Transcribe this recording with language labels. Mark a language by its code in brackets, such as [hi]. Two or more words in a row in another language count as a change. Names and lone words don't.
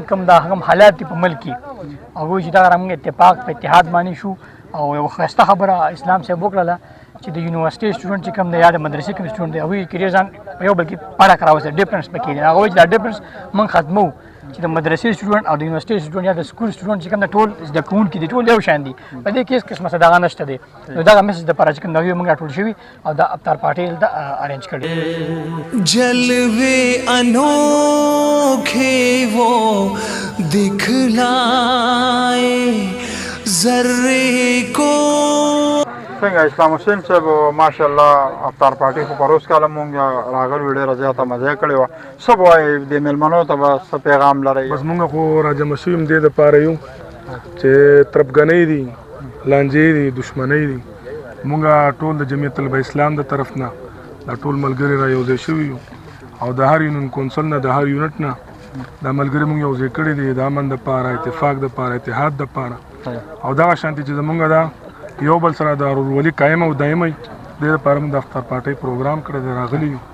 [ps] کوم دا هم حالات دي په ملک کې هغوی چې دغه زموږ اتفاق په اتحاد باندې شو او یو ښایسته خبره اسلام صاحب وکړله چې د یونیورسيټي سټوډنټ چې کوم دی یا د مدرسې کوم سټوډنټ دی هغوی کیریئر ځان په یو بل کې پړه کراوه ډیفرنس پکې دی هغه وایي چې دا ډیفرنس موږ ختمو چې د مدرسې سټوډنټ او د یونیورسيټي سټوډنټ یا د سکول سټوډنټ چې کوم د ټول زده کوونکي دي ټول یو شان دي په دې کې هیڅ قسمه څه دغه نشته دی نو دغه میسج دپاره چې کوم دا موږ راټول شوي او د افطار پارټي دلته ارینج کړې [ur] جلوے انوکھے وہ دکھلائے ذرے کو [ps] څنګه اسلام حسین صاحب ماشاءالله افطار پارټي خو پروس کاله مونږ راغلو ډېره زیاته مزه کړې وه څه به وایې د مېلمنو ته به څه پیغام لرئ بس مونږ خو راجمع شوي یم دې دپاره یو چې تربګنۍ دي لانجې دي دښمنۍ دي مونږ ټول د جمعیت طلبه اسلام د طرف نه دا ټول ملګري را یو ځای شوي یو او د هر یونین کونسل نه د هر یونټ نه دا ملګري مونږ یو ځای کړي دي د امن دپاره اتفاق دپاره اتحاد دپاره او دغه شانتي چې زمونږ دا یو بل سره د ورورولي قایم او دایمي دې لپاره موږ د افطار پارټۍ پروګرام کړی دی راغلي یو